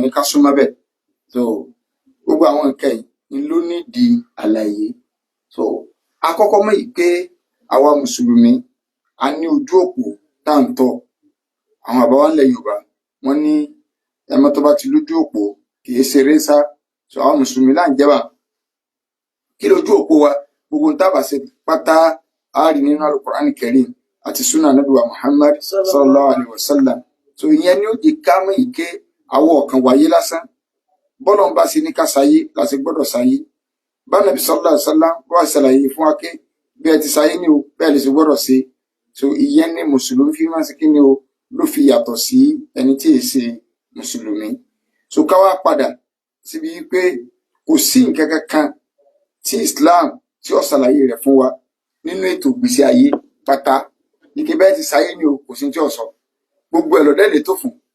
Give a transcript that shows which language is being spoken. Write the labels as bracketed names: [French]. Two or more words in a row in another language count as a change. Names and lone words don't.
[Yoruba] ní ká súnmọ́ bẹ̀ so gbogbo àwọn nǹkan yìí ló nídìí àlàyé so àkọ́kọ́ mọ̀ yìí pé àwa mùsùlùmí a ní ojú òpó tá à ń tọ̀ àwọn àbáwá ńlẹ̀ Yorùbá wọ́n ní ẹmọ tó bá ti lójú òpó kì í ṣeré sá so àwọn mùsùlùmí là ń jẹ́bà kí lójú òpó wa gbogbo tá bá ṣe pátá a rí nínú Al-Qur'an Karim àti [Arabic] سنة نبي [Yoruba] wa Muhammad [Arabic] صلى الله عليه وسلم [Yoruba] so ìyẹn ni ó jẹ́ ká mọ̀ yìí pé àwọn ọ̀kan wáyé lásán bọ́lọ̀ ń bá ṣe ní ká sáyé láti gbọ́dọ̀ sáyé bá [Arabic] نبي صلى الله عليه وسلم [Yoruba] wá ṣàlàyé fún wa pé bí ẹ ti sáyé ní o bẹ́ẹ̀ lè ṣe gbọ́dọ̀ ṣe so ìyẹn ni mùsùlùmí fi máa ṣe kí ni o ló fi yàtọ̀ sí ẹni tí è ṣe mùsùlùmí so ká wá padà síbi pé kò sí nǹkan kankan tí Islam tí ó ṣàlàyé rẹ̀ fún wa nínú ètò ìgbésí ayé pátá ike bẹ́ẹ̀ ti sáyé ní o kò sí tí ó sọ gbogbo ẹ̀ lọ́dẹ́ lè tó fún